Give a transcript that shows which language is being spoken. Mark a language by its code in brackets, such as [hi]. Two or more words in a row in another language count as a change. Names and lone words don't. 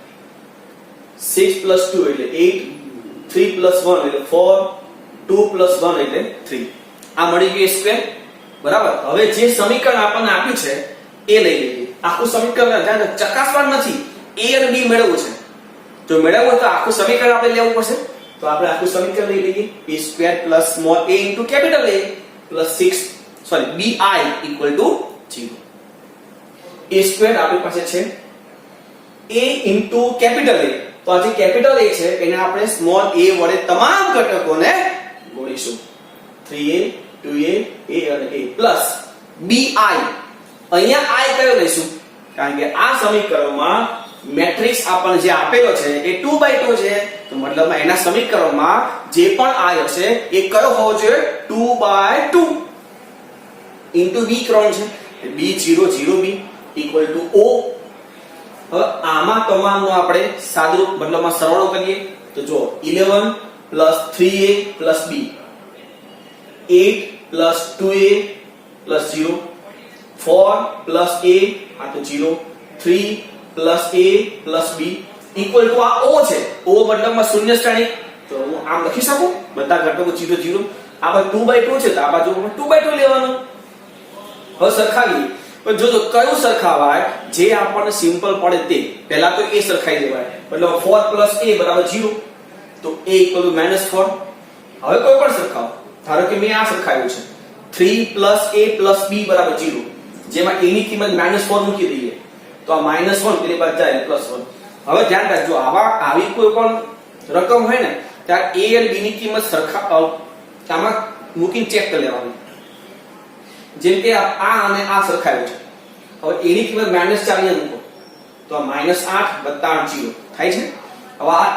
[gu] 6 plus 2 એટલે 8 3 plus 1 એટલે 4 2 plus 1 એટલે 3 આ મળી ગયું સ્ક્વેર બરાબર હવે જે સમીકરણ આપણને આપ્યું છે એ લઈ લઈએ આખું સમીકરણ ધ્યાન ચકાસવાનું નથી a અને b મેળવવું છે જો મેળવવું તો આખું સમીકરણ આપણે લેવું પડશે તો આપણે આખું સમીકરણ લઈ લઈએ [en] a square plus small a into capital A plus 6 sorry bi equal to 0 a square [gu] આપણી પાસે છે [en] a into capital A [gu] તો આ જે કેપિટલ A છે એને આપણે સ્મોલ a વડે તમામ ઘટકોને ગુણીશું 3a 2a a અને a પ્લસ bi અહીંયા i કયો લઈશું કારણ કે આ સમીકરણમાં મેટ્રિક્સ આપણને જે આપેલો છે એ 2 by 2 છે તો મતલબમાં એના સમીકરણમાં જે પણ i હશે એ કયો હોવો જોઈએ 2 by 2 into b ક્રમ છે b 0 0 b [en] equal to [gu] o હવે આમાં તમામનો આપણે સાદુરૂપ મતલબમાં સરવાળો કરીએ તો જો 11 plus 3a plus b 8 plus 2a plus 0 4 plus a આ તો 0 3 [en] plus a plus b equal to [gu] આ o છે o મતલબમાં શૂન્ય સ્થાનિક તો હું આમ લખી શકું બધા ઘટકો 0 0 આ બાજુ 2 by 2 છે તો આ બાજુ 2 by 2 લેવાનું હવે સરખાવીએ પણ જો કયું સરખાવાય જે આપણને સિમ્પલ પડે તે પહેલા તો a સરખાઈ દેવાય મતલબ 4 plus a બરાબર 0 તો a [en] equal to [gu] -4 હવે કોઈ પણ સરખાવો ધારો કે મેં આ સરખાવ્યું છે 3 plus a plus b બરાબર 0 જેમાં a ની કિંમત -4 મૂકી દઈએ તો આ -1 પેલી બાજુ જાય +1 હવે ધ્યાન રાખજો આવી કોઈ પણ રકમ હોય ને ત્યારે a અને b ની કિંમત સરખા આમાં મૂકીને ચેક કરી લેવાનું જેમ કે આ અને આ સરખાવ્યું છે હવે a ની કિંમત -4 અહીંયા મૂકો તો આ -8 + 8 0 થાય છે હવે આ